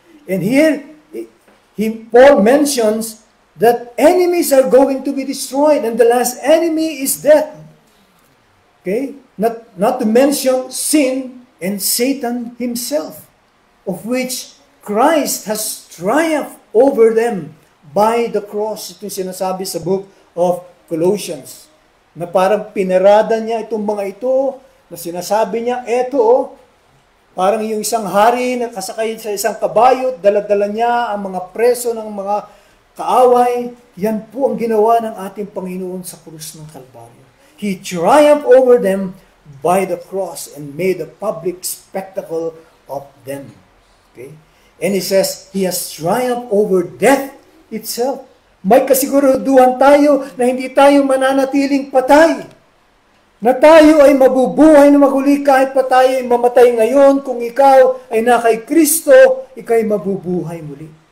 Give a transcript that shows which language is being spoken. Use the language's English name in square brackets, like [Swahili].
[English] And here, Paul mentions that enemies are going to be destroyed, and the last enemy is death. Okay? Not to mention sin and Satan himself, of which Christ has triumphed over them by the cross. [Filipino] Ito sinasabi sa book of Colossians. Na parang pinarada niya itong mga ito, na sinasabi niya, eto parang yung isang hari na kasakay sa isang kabayo, dala-dala niya ang mga preso ng mga kaaway. Yan po ang ginawa ng ating Panginoon sa krus ng Kalbaryo. [English] He triumphed over them by the cross and made a public spectacle of them. Okay? And he says, He has triumphed over death itself. [Filipino] May kasiguraduhan tayo na hindi tayo mananatiling patay. Na tayo ay mabubuhay na maguli kahit pa tayo ay mamatay ngayon. Kung ikaw ay na kay Kristo, ikaw ay mabubuhay muli.